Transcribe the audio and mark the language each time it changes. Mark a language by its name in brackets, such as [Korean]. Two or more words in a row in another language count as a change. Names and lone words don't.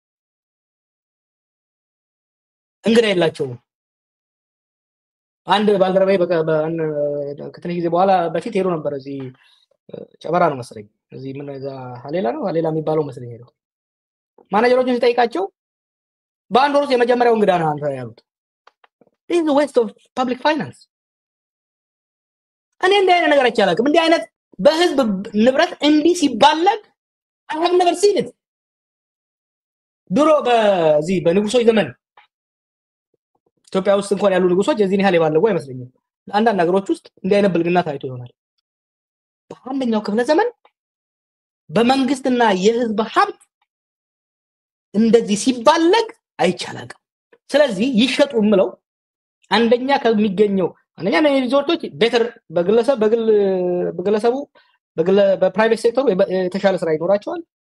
[Amharic] እንግዳ የላቸውም አንድ ባልደረባይ ከትንሽ ጊዜ በኋላ በፊት ሄዶ ነበር እዚህ ጨበራ ነው መሰለኝ እዚህ ምን እዛ ሀሌላ የሚባለው መሰለኝ ሄዶ ማናጀሮችን ሲጠይቃቸው በአንድ ወር የመጀመሪያው እንግዳ ነው አንተ ያሉት [English] this is a waste of public finance [Amharic] እኔ እንዲህ አይነት ነገር አይቻላልም እንዲህ አይነት በህዝብ ንብረት እንዲህ ሲባለግ [English] I have never seen [Amharic] it ድሮ በዚህ በንጉሶች ዘመን ኢትዮጵያ ውስጥ እንኳን ያሉ ንጉሶች የዚህን ያህል ባለጉ አይመስለኝም አንዳንድ ነገሮች ውስጥ እንዲህ አይነት ብልግና ታይቶ ይሆናል በአንደኛው ክፍለ ዘመን በመንግስትና የህዝብ ሀብት እንደዚህ ሲባለግ አይቻላልም ስለዚህ ይሸጡ ምለው አንደኛ ከሚገኘው አንደኛ ነው ሪዞርቶች ቤተር በግለሰቡ [English] private sector [Amharic] የተሻለ ስራ ይኖራቸዋል